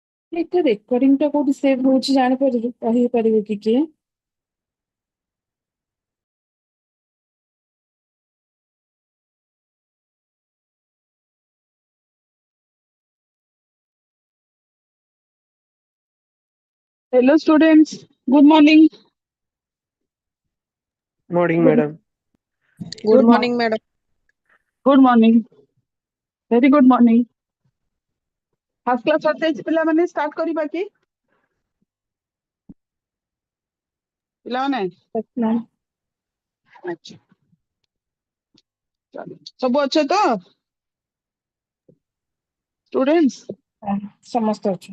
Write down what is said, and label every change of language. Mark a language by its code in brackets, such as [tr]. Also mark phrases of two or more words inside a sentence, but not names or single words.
[or] ଏଇଟା ରେକର୍ଡିଂ ଟା କୋଉଠି ସେଭ୍ ହଉଛି ଜାଣିପାରିବେ କହିପାରିବେ କି କିଏ? [en] Hello students, good morning. Morning, Good madam. Good morning, madam. Good morning. Very good morning. First class [or] ସତେଜ ପିଲାମାନେ [en] start [or] କରିବା କି? ପିଲାମାନେ [en] morning. [or] ଆଚ୍ଛା ଚାଲ ସବୁ ଅଛ ତ students? ସମସ୍ତେ ଅଛନ୍ତି।